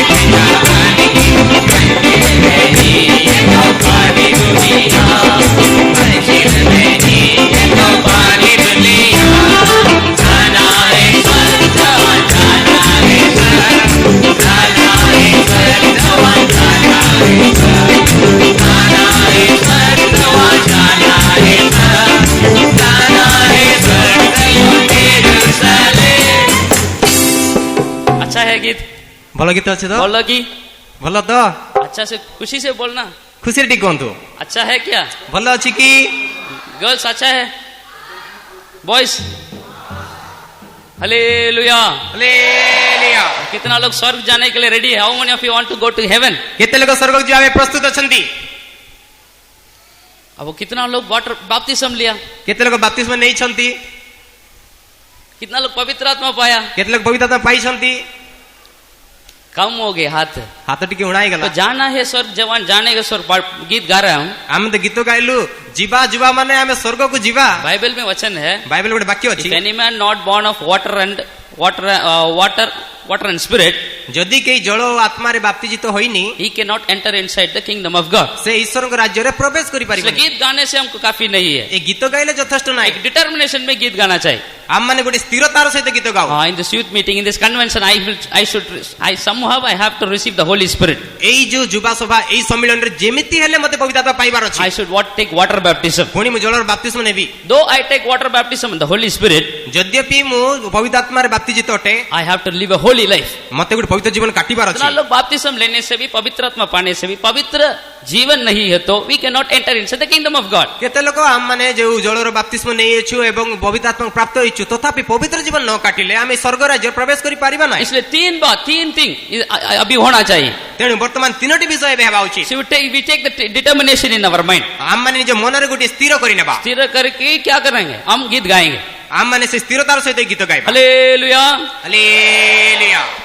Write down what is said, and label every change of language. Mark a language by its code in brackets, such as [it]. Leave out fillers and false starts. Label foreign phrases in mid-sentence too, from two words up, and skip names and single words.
[hi] से जहान की, बनते रही ये तो पानी दुनिया, मंजिल नहीं ये तो पानी दुनिया, जाना है स्वर्ग जवान जाना है स्वर्ग, जाना है स्वर्ग जवान जाना है स्वर्ग, जाना है स्वर्ग जवान जाना है स्वर्ग, जाना है स्वर्ग सियोन यरूशलेम। अच्छा है गीत, [or] ଭଲ ଗୀତ ଅଛି ତ? [hi] बोलो कि [or] ଭଲ ତ? [hi] अच्छा से खुशी से बोलना। [or] ଖୁସିରେ ଟିକେ କୁହନ୍ତୁ। [hi] अच्छा है क्या? [or] ଭଲ ଅଛି କି? [hi] गर्ल्स अच्छा है? बॉयज? हालेलुया। [or] ହାଲେଲୁୟା। [hi] कितना लोग स्वर्ग जाने के लिए रेडी है? [en] How many of you want to go to heaven? [or] କେତେ ଲୋକ ସ୍ୱର୍ଗକୁ ଯିବା ପାଇଁ ପ୍ରସ୍ତୁତ ଅଛନ୍ତି? [hi] अब वो कितना लोग [en] water baptism [hi] लिया? [or] କେତେ ଲୋକ ବାପ୍ତିସ୍ମ ନେଇଛନ୍ତି? [hi] कितना लोग पवित्र आत्मा पाया? [or] କେତେ ଲୋକ ପବିତ୍ର ଆତ୍ମା ପାଇଛନ୍ତି? [hi] कम हो गए हाथ। [or] ହାତ ଟିକେ ଉଣା ହେଇଗଲା। [hi] तो जाना है स्वर्ग जवान जाने का स्वर्ग गीत गा रहा हूँ। [or] ଆମେ ତ ଗୀତ ଗାଇଲୁ ଯିବା ଯିବା ମାନେ ଆମେ ସ୍ୱର୍ଗକୁ ଯିବା। [hi] बाइबल में वचन है, [or] ବାଇବେଲ ଗୋଟେ ବାକ୍ୟ ଅଛି, [en] if any man not born of water and spirit, [or] ଯଦି କେହି ଜଳ ଓ ଆତ୍ମାରେ ବାପ୍ତିଜିତ ହୋଇନି [en] he cannot enter inside the kingdom of God। [or] ସେ ଈଶ୍ୱରଙ୍କ ରାଜ୍ୟରେ ପ୍ରବେଶ [hi] इसलिए [or] କରିପାରିବନି। [hi] गीत गाने से हमको काफी नहीं है, [or] ଏ ଗୀତ ଗାଇଲେ ଯଥେଷ୍ଟ ନାହିଁ। [hi] एक डिटर्मिनेशन में गीत गाना चाहिए। [or] ଆମମାନେ ଗୋଟେ ସ୍ଥିରତାର ସହିତ ଗୀତ ଗାଉ। [en] In this youth meeting, in this convention, I somehow I have to receive the Holy Spirit। [or] ଏଇ ଯୋଉ ଯୁବା ସଭା ଏଇ ସମ୍ମିଳନୀରେ ଯେମିତି ହେଲେ ମତେ ପବିତ୍ର ଆତ୍ମା ପାଇବାର ଅଛି। [en] I should take water baptism। [or] ପୁଣି ମୁଁ ଜଳର ବାପ୍ତିସ୍ମ ନେବି। [en] Though I take water baptism in the Holy Spirit, [or] ଯଦ୍ୟପି ମୁଁ ପବିତ୍ର ଆତ୍ମାରେ ବାପ୍ତିଜିତ ଅଟେ, [en] I have to live a holy life। [or] ମତେ ଗୋଟେ ପବିତ୍ର ଜୀବନ କାଟିବାର ଅଛି। [hi] इतना लोग बपतिस्म लेने से भी, पवित्र आत्मा पाने से भी पवित्र जीवन नहीं है, तो [en] we cannot enter into the kingdom of God। [or] କେତେ ଲୋକ ଆମମାନେ ଯୋଉ ଜଳର ବାପ୍ତିସ୍ମ ନେଇଛୁ ଏବଂ ପବିତ୍ର ଆତ୍ମା ପ୍ରାପ୍ତ ହେଇଛୁ, ତଥାପି ପବିତ୍ର ଜୀବନ ନ କାଟିଲେ ଆମେ ସ୍ୱର୍ଗ ରାଜ୍ୟରେ प्रवेश କରି ପାରିବା ନାହିଁ। [hi] इसलिए तीन थिंग अभी होना चाहिए। [or] ତେଣୁ ବର୍ତ୍ତମାନ ତିନୋଟି ବିଷୟ ଏବେ ହେବା ଉଚିତ। [en] So we take the determination in our mind। [or] ଆମମାନେ ନିଜ ମନରେ ଗୋଟେ ସ୍ଥିର କରିନେବା। [hi] स्थिर करके क्या करेंगे? हम गीत गाएंगे। [or] ଆମମାନେ ସେ ସ୍ଥିରତାର ସହିତ ଗୀତ ଗାଇବା। [hi] हालेलुया। [or] ହାଲେଲୁୟା।